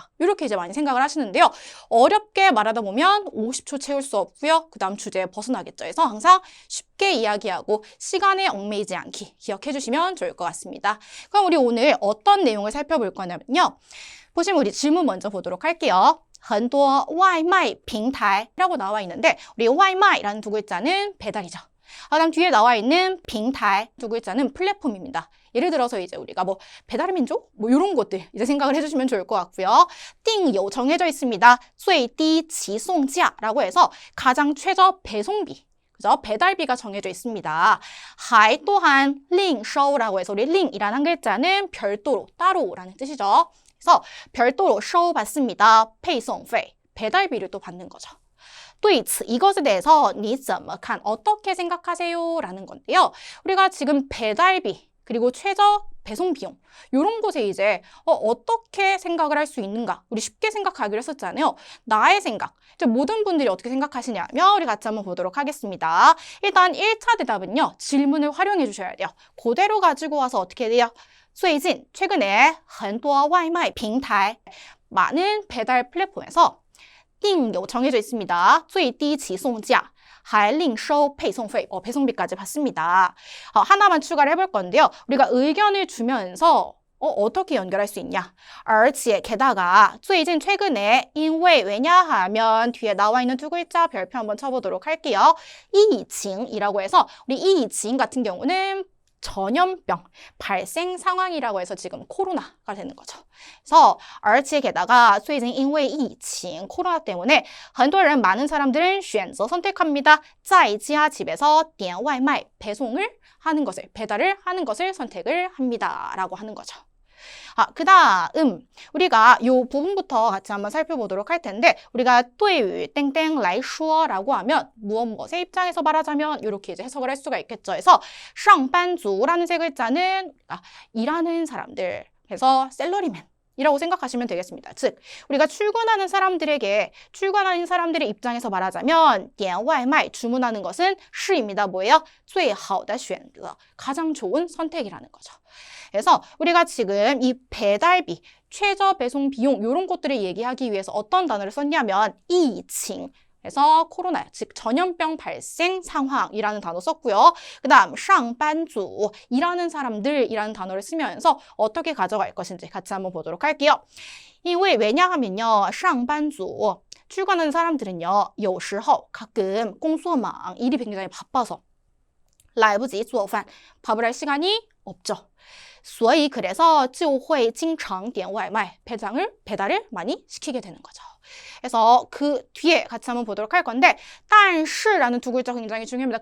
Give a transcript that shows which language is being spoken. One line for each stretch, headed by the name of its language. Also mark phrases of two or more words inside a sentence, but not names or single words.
Korean: 이렇게 이제 많이 생각을 하시는데요. 어렵게 말하다 보면 50초 채울 수 없고요. 그 다음 주제에 벗어나겠죠. 그래서 항상 쉽게 이야기하고 시간에 얽매이지 않기 기억해 주시면 좋을 것 같습니다. 그럼 우리 오늘 어떤 내용을 살펴볼 거냐면요. 보시면 우리 질문 먼저 보도록 할게요.
Chinese: 很多外卖平台
Korean: 라고 나와 있는데 우리 外卖 라는 두 글자는 배달이죠. 그다음 뒤에 나와 있는 平台 두 글자는 플랫폼입니다. 예를 들어서 이제 우리가 배달의 민족? 이런 것들 이제 생각을 해주시면 좋을 것 같고요.
Chinese: 订有
Korean: 정해져 있습니다.
Chinese: 最低起送价
Korean: 라고 해서 가장 최저 배송비. 그죠? 배달비가 정해져 있습니다. 还 또한
Chinese: 另收
Korean: 라고 해서 우리 另이라는 한 글자는 별도로, 따로라는 뜻이죠. 그래서 별도로 쇼 받습니다. 配送费 배달비를 또 받는 거죠.
Chinese: 对此
Korean: 이것에 대해서
Chinese: 你怎么看
Korean: 어떻게 생각하세요? 라는 건데요. 우리가 지금 배달비 그리고 최저 배송 비용 이런 곳에 이제 어떻게 생각을 할 수 있는가 우리 쉽게 생각하기로 했었잖아요. 나의 생각 이제 모든 분들이 어떻게 생각하시냐면 우리 같이 한번 보도록 하겠습니다. 일단 1차 대답은요. 질문을 활용해 주셔야 돼요. 그대로 가지고 와서 어떻게 돼요? 最近 최근에
Chinese: 很多外卖平台
Korean: 많은 배달 플랫폼에서
Chinese: 订有
Korean: 정해져 있습니다.
Chinese: 最低起送价还另收配送费
Korean: 배송비까지 받습니다. 하나만 추가를 해볼 건데요. 우리가 의견을 주면서 어떻게 연결할 수 있냐? 而且 게다가 最近 최근에 因为 왜냐하면 뒤에 나와 있는 두 글자 별표 한번 쳐보도록 할게요. 疫情 이라고 해서 우리 疫情 같은 경우는 전염병 발생 상황이라고 해서 지금 코로나가 되는 거죠. 그래서 而且 게다가
Chinese: 最近因为疫情
Korean: 코로나 때문에
Chinese: 很多人
Korean: 많은 사람들은 选择 선택합니다.
Chinese: 在家
Korean: 집에서
Chinese: 点外卖
Korean: 배송을 하는 것을 배달을 하는 것을 선택을 합니다. 라고 하는 거죠. 그 다음 우리가 이 부분부터 같이 한번 살펴보도록 할 텐데 우리가 对于 땡땡 来说 라고 하면 무엇의 입장에서 말하자면 이렇게 이제 해석을 할 수가 있겠죠. 그래서 上班族 라는 세 글자는 일하는 사람들 그래서 셀러리맨 이라고 생각하시면 되겠습니다. 즉 우리가 출근하는 사람들의 입장에서 말하자면
Chinese: 点外卖
Korean: 주문하는 것은 是입니다. 뭐예요?
Chinese: 最好的选择
Korean: 가장 좋은 선택이라는 거죠. 그래서 우리가 지금 이 배달비, 최저 배송 비용 이런 것들을 얘기하기 위해서 어떤 단어를 썼냐면 疫情 그래서 코로나, 즉 전염병 발생 상황이라는 단어 썼고요. 그 다음 上班族 일하는 사람들이라는 단어를 쓰면서 어떻게 가져갈 것인지 같이 한번 보도록 할게요. 왜냐하면요. 上班族 출근하는 사람들은요. 有时候 가끔
Chinese: 工作忙
Korean: 일이 굉장히 바빠서
Chinese: 来不及做饭
Korean: 밥을 할 시간이 없죠. 所以 그래서
Chinese: 就会经常点外卖
Korean: 배달을 많이 시키게 되는 거죠. 그래서 그 뒤에 같이 한번 보도록 할 건데 但是 라는 두 글자 굉장히 중요합니다.